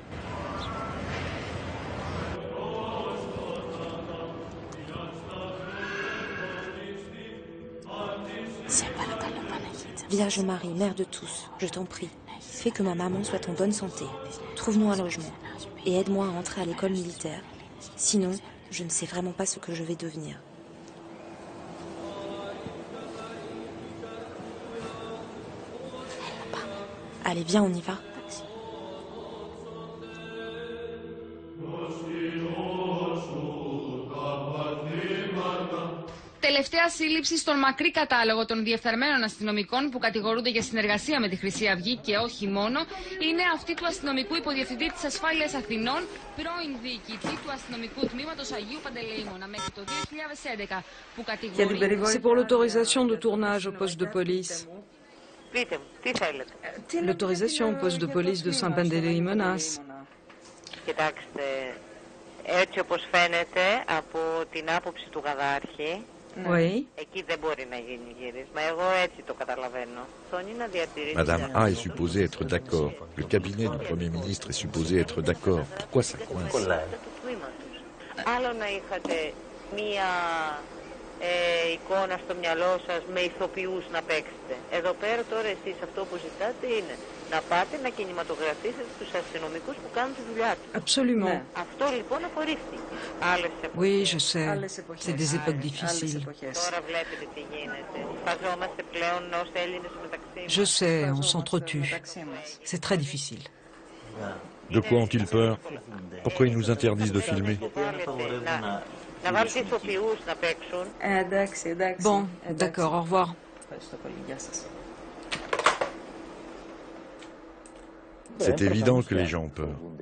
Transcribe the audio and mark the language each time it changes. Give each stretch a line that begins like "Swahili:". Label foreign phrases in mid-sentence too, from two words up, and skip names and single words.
French: Vierge Marie, Mère de tous, je t'en prie, fais que ma maman soit en bonne santé. Trouve-nous un logement et aide-moi à entrer à l'école militaire. Sinon, je ne sais vraiment pas ce que je vais devenir. Allez, viens, on y va.
Greek: Τελευταία σύλληψη στον μακρύ κατάλογο των διεφθαρμένων αστυνομικών που κατηγορούνται για συνεργασία με τη Χρυσή Αυγή και όχι μόνο είναι αυτή του αστυνομικού υποδιευθυντή της Ασφάλειας Αθηνών, πρώην διοικητή του αστυνομικού τμήματος Αγίου Παντελεήμωνα μέχρι το 2011 που κατηγορεί.
French: C'est pour l'autorisation de tournage au poste de police. L'autorisation au poste de police de Saint-Panteleimonas.
Greek: Κοιτάξτε, έτσι όπως φαίνεται από την άποψη του Γαδάρχη,
French: Oui. Madame A est supposée être d'accord. Le cabinet du Premier ministre est supposé être d'accord. Pourquoi ça coince?
Greek: Εικόνα στο μυαλό σας με ηθοποιούς να παίξετε. Εδώ πέρα τώρα εσείς αυτό που ζητάτε είναι να πάτε να κινηματογραφήσετε τους αστυνομικούς που κάνουν τη δουλειά τους.
French: Absolument.
Greek: Αυτό λοιπόν απορρίφθηκε.
French: Oui, je sais. C'est des époques difficiles.
Greek: Τώρα βλέπετε τι γίνεται. Φαζόμαστε πλέον ως Έλληνες μεταξύ μας.
French: Je sais, on s'entretue. C'est très difficile. De quoi ont-ils peur? Pourquoi ils nous interdisent de filmer? Bon, d'accord, au revoir. C'est évident que les gens ont peur.